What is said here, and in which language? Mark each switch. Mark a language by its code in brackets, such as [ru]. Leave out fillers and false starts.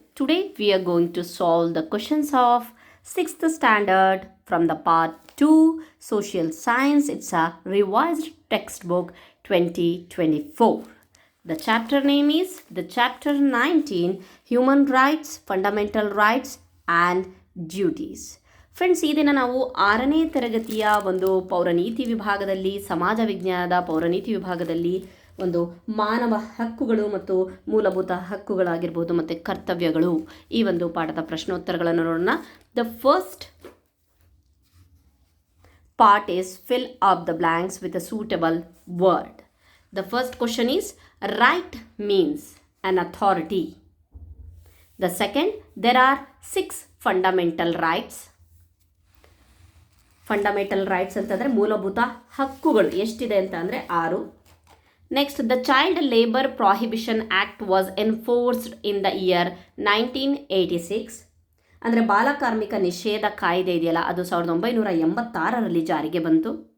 [en] Today we are going to solve the questions of 6th standard from the part 2 social science. It's a revised textbook 2024. The chapter name is the chapter 19 human rights, fundamental rights and duties. [kn] Friends ಈ ದಿನ ನಾವು 6ನೇ ತರಗತಿಯ ಒಂದು ಪೌರನೀತಿ ವಿಭಾಗದಲ್ಲಿ ಸಮಾಜ ವಿಜ್ಞಾನದ ಪೌರನೀತಿ ವಿಭಾಗದಲ್ಲಿ ಒಂದು ಮಾನವ ಹಕ್ಕುಗಳು ಮತ್ತು ಮೂಲಭೂತ ಹಕ್ಕುಗಳಾಗಿರ್ಬೋದು ಮತ್ತು ಕರ್ತವ್ಯಗಳು ಈ ಒಂದು ಪಾಠದ ಪ್ರಶ್ನೋತ್ತರಗಳನ್ನು ನೋಡೋಣ. [en] The first part is fill up the blanks with a suitable word. The first question is right means an authority. The second, there are 6 fundamental rights. [kn] Fundamental rights ಅಂತಂದರೆ ಮೂಲಭೂತ ಹಕ್ಕುಗಳು ಎಷ್ಟಿದೆ ಅಂತ ಅಂದರೆ 6. [en] Next, the child labour prohibition act was enforced in the year 1986. [kn] ಅಂದರೆ ಬಾಲಕಾರ್ಮಿಕ ನಿಷೇಧ ಕಾಯ್ದೆ ಇದೆಯಲ್ಲ ಅದು 1986ರಲ್ಲಿ ಜಾರಿಗೆ ಬಂತು.